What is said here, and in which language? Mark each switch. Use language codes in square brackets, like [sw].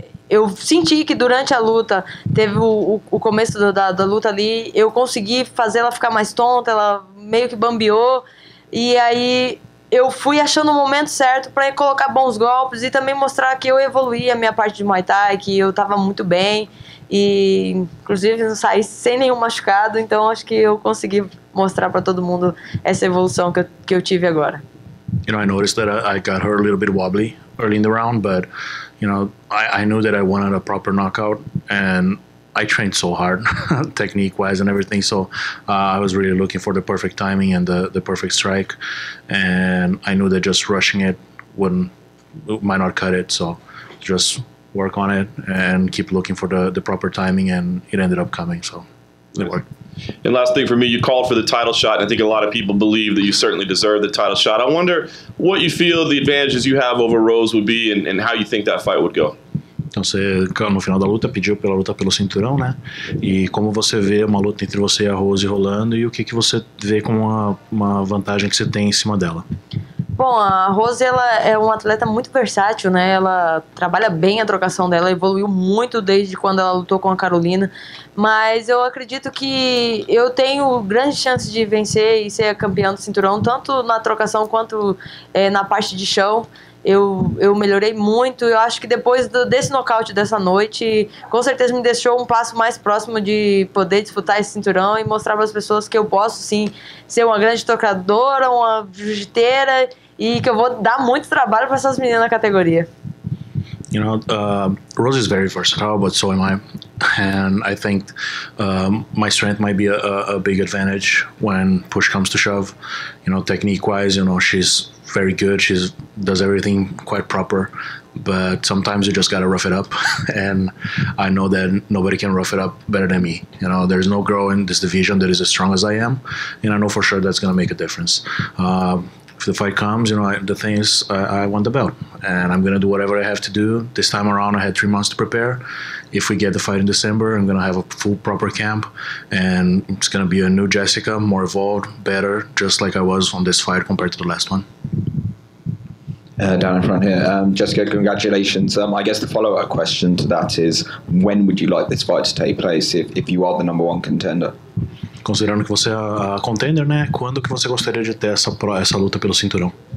[pt] Eu senti que durante a luta, teve o começo da luta ali, eu consegui fazer ela ficar mais tonta, ela meio que bambeou, e aí eu fui achando o momento certo para colocar bons golpes e também mostrar que eu evoluí a minha parte de Muay Thai, que eu tava muito bem, e inclusive não saí sem nenhum machucado, então acho que eu consegui mostrar para todo mundo essa evolução que eu tive agora. [en] You know, I noticed that I got her a little bit wobbly early in the round, but you know, I knew that I wanted a proper knockout, and I trained so hard, technique-wise and everything. So I was really looking for the perfect timing and the perfect strike, and I knew that just rushing it might not cut it. So just work on it and keep looking for the proper timing, and it ended up coming. So it worked. And last thing for me, you called for the title shot, and I think a lot of people believe that you certainly deserve the title shot. I wonder what you feel the advantages you have over Rose would be and how you think that fight would go. [pt] Então você, no final da luta, pediu pela luta pelo cinturão, né? E como você vê uma luta entre você e a Rose rolando, e o que você vê como uma vantagem que você tem em cima dela? Bom, a Rose, ela é uma atleta muito versátil, né? Ela trabalha bem a trocação dela, evoluiu muito desde quando ela lutou com a Carolina, mas eu acredito que eu tenho grandes chances de vencer e ser campeã do cinturão, tanto na trocação quanto na parte de chão. Eu melhorei muito. Eu acho que depois desse nocaute dessa noite, com certeza me deixou um passo mais próximo de poder disputar esse cinturão e mostrar para as pessoas que eu posso sim ser uma grande tocadora, uma jiu-jiteira, e que eu vou dar muito trabalho para essas meninas na categoria. [en] You know, Rose is very versatile, but so am I. And I think my strength might be a big advantage when push comes to shove. You know, technique-wise, you know, she's very good. She does everything quite proper. But sometimes you just gotta rough it up. And I know that nobody can rough it up better than me. You know, there's no girl in this division that is as strong as I am. And I know for sure that's gonna make a difference. If the fight comes, you know, the thing is, I want the belt, and I'm gonna do whatever I have to do. This time around, I had 3 months to prepare. If we get the fight in December, I'm gonna have a full proper camp, and it's gonna be a new Jessica, more evolved, better, just like I was on this fight compared to the last one. Down in front here, Jessica, congratulations. I guess the follow-up question to that is, when would you like this fight to take place if you are the #1 contender? [pt] Considerando que você é a contender, né? Quando que você gostaria de ter essa luta pelo cinturão?